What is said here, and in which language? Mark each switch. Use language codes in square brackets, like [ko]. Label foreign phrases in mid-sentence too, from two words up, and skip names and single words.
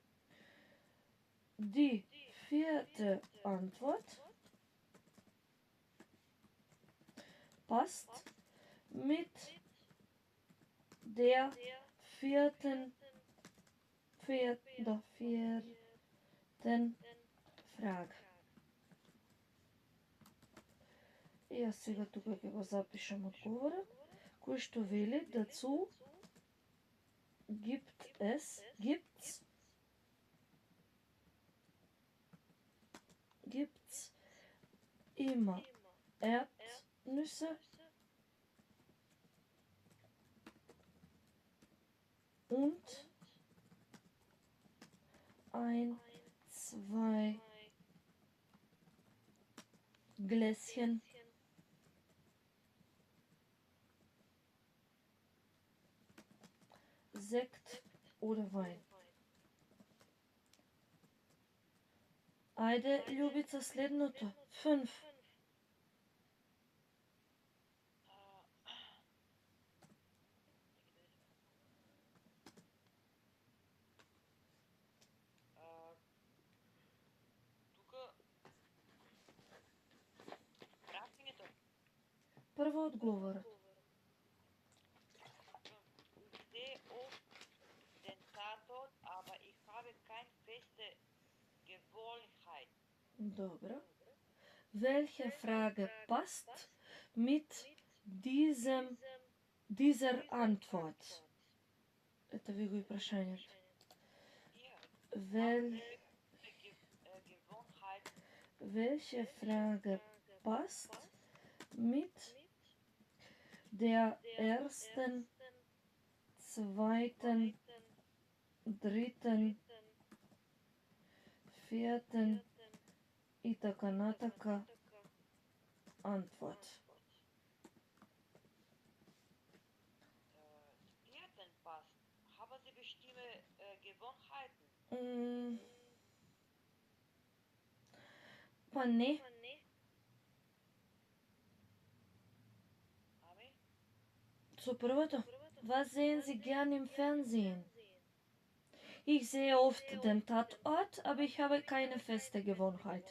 [de] Die vierte Antwort passt mit der vierten Frage. [mk] И јас сега тука ќе го запишам одговорот, кој што вели [de] dazu gibt's immer Erdnüsse und ein, zwei Gläschen Sekt oder Wein. [mk] Ајде, Љубица, следното. 5. Тука прашањето Прво одговорот. [de] се den Tatort, aber ich habe keine feste Gewohnheit. [mk] Добро. [de] Welche Frage passt mit dieser Antwort? [mk] Ето ви го и прашањето. [de] Gewohnheit Welche Frage passt mit der ersten, zweiten, dritten, vierten [mk] и така натака [de] Antwort? vierten passt. Haben Sie bestimmte Gewohnheiten? [mk] Па не. Ами? Со првото. [de] Was sehen Sie gern im Fernsehen? Ich sehe oft den Tatort, aber ich habe keine feste Gewohnheit.